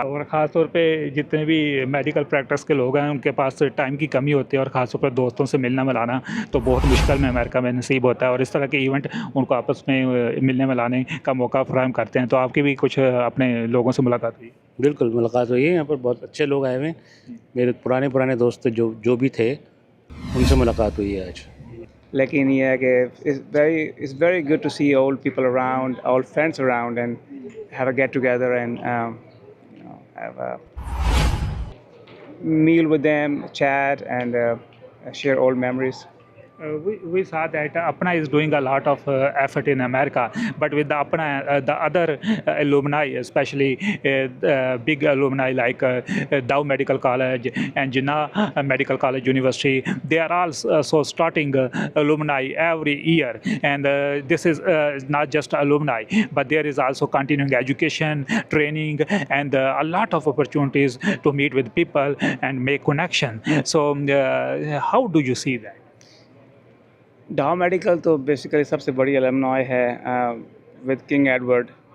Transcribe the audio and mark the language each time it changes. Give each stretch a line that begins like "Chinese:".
Urdu: اور خاص طور پہ جتنے بھی میڈیکل پریکٹس کے لوگ ہیں ان کے پاس ٹائم کی کمی ہوتی ہے, اور خاص طور پر دوستوں سے ملنا ملانا تو بہت مشکل میں امریکہ میں نصیب ہوتا ہے, اور اس طرح کے ایونٹ ان کو آپس میں ملنے ملانے کا موقع فراہم کرتے ہیں. تو آپ کی بھی کچھ اپنے لوگوں سے ملاقات ہوئی؟ بالکل ملاقات ہوئی ہے. یہاں پر بہت اچھے لوگ آئے ہوئے ہیں, میرے پرانے دوست جو بھی تھے ان سے ملاقات ہوئی ہے آج. لیکن یہ ہے کہ
English: it's very good to see old people around, old friends around, and have a get together and have a meal with them, chat, and share old memories. We saw that Apna is doing a lot of effort in America, but with the Apna, the other alumni, especially big alumni like Dow Medical College and Jinnah Medical College University, they are also starting alumni every year. And this is not just alumni, but there is also continuing education, training, and a lot of opportunities to meet with people and make connection. So how do you see that?
Urdu: ڈاؤ medical تو basically سب سے بڑی الومنائی ہے with king Edward.